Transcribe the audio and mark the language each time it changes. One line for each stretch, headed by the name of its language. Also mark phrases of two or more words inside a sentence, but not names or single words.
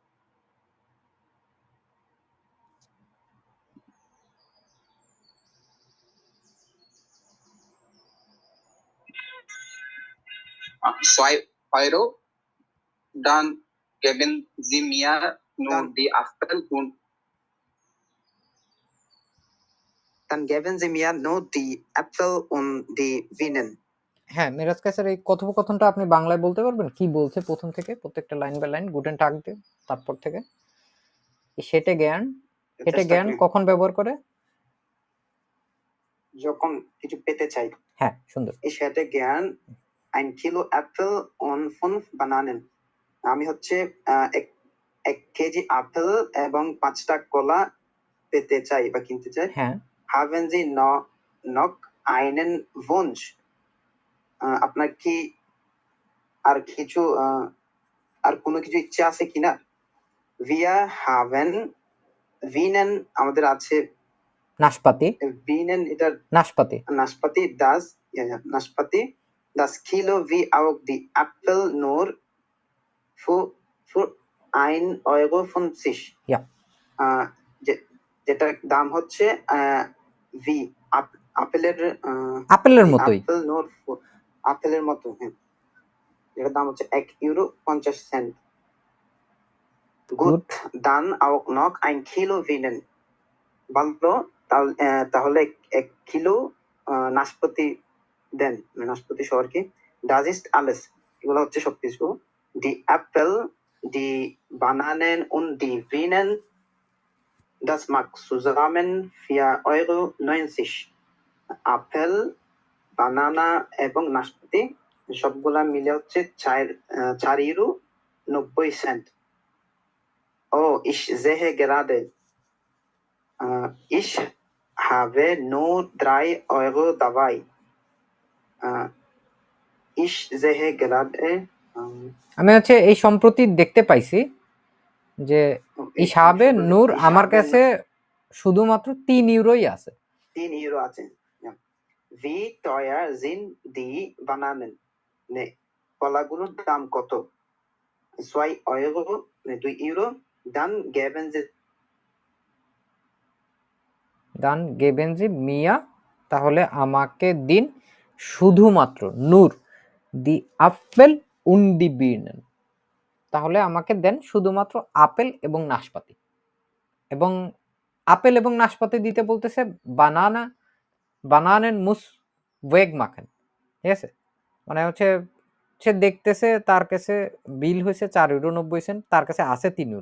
German: Zwei Euro. Dann geben Sie mir nur die Apfel und Dann geben Sie mir nur die Äpfel und die Birnen.
Bangla: হ্যাঁ, মেরাজ কায়সার, এই কথোপকথনটা আপনি বাংলায় বলতে পারবেন? কি বলছে প্রথম থেকে, প্রত্যেকটা
English: line by line
German: Guten Tag
Bangla: দিয়ে তারপর থেকে। সেটে জ্ঞান,
German: hätte gern
Bangla: কখন ব্যবহার করে? যখন কিছু পেতে চাই। হ্যাঁ, সুন্দর।
German: Ich hätte gern 1 Kilo Äpfel und 5 Bananen.
Bangla: আমি হচ্ছে 1 কেজি আপেল এবং 5টা কলা পেতে চাই বা কিনতে চাই। হ্যাঁ।
German: haben Sie noch einen Wunsch?
Bangla: আপনার কি আর কিছু আর কোনো কিছু ইচ্ছা আছে কিনা?
German: Wir haben Wienen
Bangla: আমাদের আছে নাশপাতি, Wienen এটা নাশপাতি।
German: Naspati das Naspati das Kilo wie auch die Apfel nur für 1,50 €. Ja.
Bangla: যেটার দাম হচ্ছে ভি আপেলের আপেলের মতোই। আপেলের মতো, হ্যাঁ। এটার দাম হচ্ছে €1,50.
German: Gut, dann auch noch ein Kilo Wienen.
Bangla: ভালো, তাহলে 1 কিলো নাশপাতি দেন, নাশপাতি সহ আর কি।
German: Das ist alles.
Bangla: এগুলো হচ্ছে সবকিছু।
German: Die Äpfel, die Bananen und die Wienen, das macht zusammen 4,90 €.
Bangla: আপেল, বানানা এবং নাশপাতি সবগুলা মিলে হচ্ছে 4,90 €.
German: Oh, ich sehe gerade, ich habe nur 3 € dabei. Ich sehe gerade,
Bangla: আমি হচ্ছে এই সম্প্রতি দেখতে পাইছি যে
German: ich habe nur
Bangla: আমার কাছে শুধুমাত্র 3 ইউরোই আছে। 3 € আছে। Ja.
German: Wie teuer sind die Bananen? Ne,
Bangla: কলাগুলোর দাম কত? 2 €, 2 €.
German: Dann geben Sie mir,
Bangla: তাহলে আমাকে দিন শুধুমাত্র
German: nur die Äpfel und die Birnen,
Bangla: তাহলে আমাকে দেন শুধুমাত্র আপেল এবং নাশপাতি। এবং আপেল এবং নাশপাতি দিতে বলতেছে
German: Bananen muss weg machen,
Bangla: ঠিক আছে? মানে হচ্ছে সে দেখতেছে তার কাছে বিল হয়েছে 4,90 €, তার কাছে আছে 3 €।